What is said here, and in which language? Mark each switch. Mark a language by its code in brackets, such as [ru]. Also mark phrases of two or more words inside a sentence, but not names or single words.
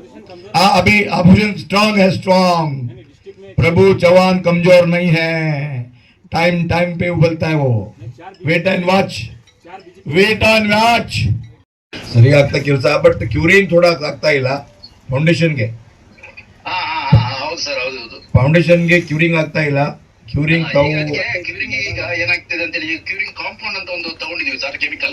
[hi] अभी [en] opposition strong [hi] है, स्ट्रांग। प्रभु चौहान कमजोर नहीं है, [en] time time [hi] पे उबलता है वो। [en] wait and watch, wait on watch. [kn] ಸರಿ ಆಗ್ತಾ ಕೆಲಸ, [en] but curing [kn] ಥೋಡಾ ಆಗ್ತಾ ಇಲ್ಲ ಫೌಂಡೇಶನ್ಗೆ. ಹೌದು ಸರ್, ಹೌದು. ಫೌಂಡೇಶನ್ಗೆ ಕ್ಯೂರಿಂಗ್ ಆಗ್ತಾ ಇಲ್ಲ. ಕ್ಯೂರಿಂಗ್ ಕ್ಯೂರಿಂಗ್ ಈಗ ಏನಾಗ್ತಿದೆ ಅಂತ ಹೇಳಿ [en] curing compound [kn] ಅಂತ ಒಂದು ತಗೊಂಡಿದೀವಿ ಸರ್, ಕೆಮಿಕಲ್.